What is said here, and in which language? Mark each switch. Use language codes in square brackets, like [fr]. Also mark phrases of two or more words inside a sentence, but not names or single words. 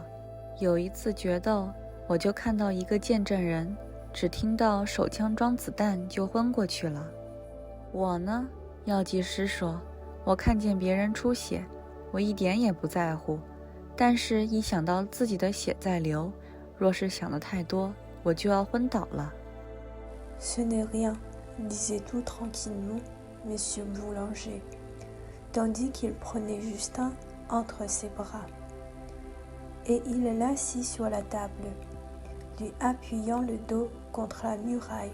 [zh] 有一次决斗，我就看到一个见证人，只听到手枪装子弹就昏过去了。我呢，药剂师说，我看见别人出血，我一点也不在乎，但是一想到自己的血在流，若是想得太多，我就要昏倒了。 [fr] Ce n'est rien, disait tout tranquillement Monsieur Boulanger, tandis qu'il prenait Justin entre ses bras. Et il l'assit sur la table, lui appuyant le dos contre la muraille.